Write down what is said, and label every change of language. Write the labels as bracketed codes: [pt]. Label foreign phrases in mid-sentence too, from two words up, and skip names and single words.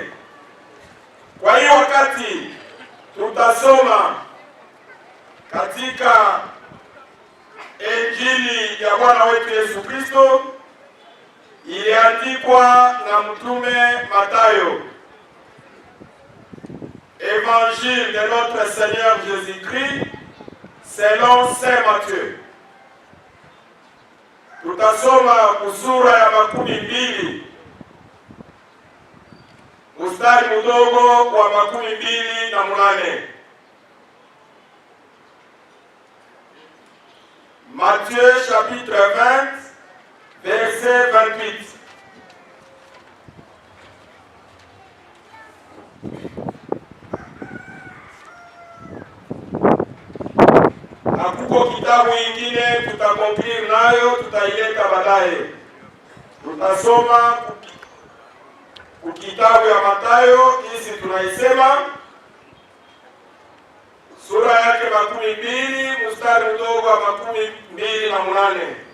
[sw] Kwa hiyo wakati tutasoma katika Injili ya Bwana wetu Yesu Kristo iliandikwa na mtume Mathayo. [fr] Évangile de notre Seigneur Jésus-Christ selon Saint Matthieu. [sw] Tutasoma kusura ya 12 mstari mdogo wa 28. [fr] Matthieu chapitre 20 verset 28. [sw] Hakuko kitabu ingine tutakomplir nayo, tutaileta baadaye. Tutasoma kitabu ya Mathayo, hizi tunaisema sura yake 12 mstari mdogo wa 28.